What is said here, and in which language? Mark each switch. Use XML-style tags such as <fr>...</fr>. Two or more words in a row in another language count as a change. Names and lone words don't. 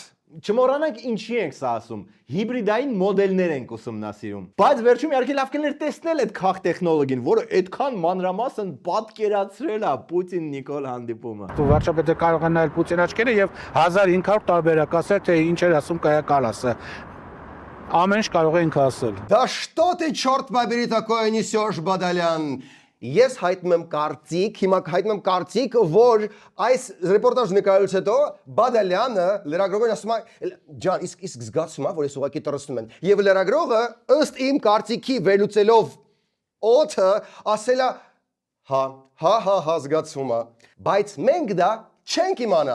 <hy>Չմոռանանք ինչի ենք սա ասում, հիբրիդային մոդելներ ենք ուսումնասիրում։ Բայց վերջում իհարկե լավ կներ տեսնել այդ քաղտեխնոլոգին, որը այդքան մանրամասն պատկերացրել է Պուտին-Նիկոլ հանդիպումը։ Դու վարչապետը կարող է նայել Պուտին աչքերը եւ 1500 տարբերակ ասել, թե ինչ էր ասում Կայա Կալասը։ Ամեն ինչ կարող է ինքը ասել։</hy> <ru>Да что ты, черт побери, такое несешь, Бадолян?</ru> <hy>Ես հայտնում եմ կարծիք, հիմա հայտնում եմ կարծիք, որ այս ռեպորտաժ նկարելուց հետո Բադալյանը լրագրողին ասում է ջան, իսկ զգացում է, որ ես ուղղակի տրստում եմ։ Եվ լրագրողը ըստ իմ կարծիքի վերլուծելով օդը ասել է հա զգացում է, բայց մենք դա չենք իմանա։</hy>